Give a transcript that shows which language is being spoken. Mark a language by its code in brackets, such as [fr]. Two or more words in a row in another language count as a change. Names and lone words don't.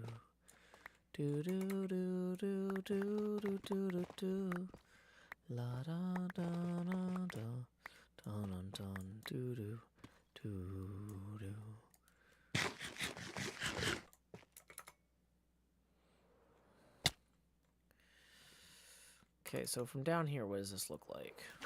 [en] Do do do do do do do do do. La da da da da. Dun dun do do do do. Okay, so from down here, what does this look like?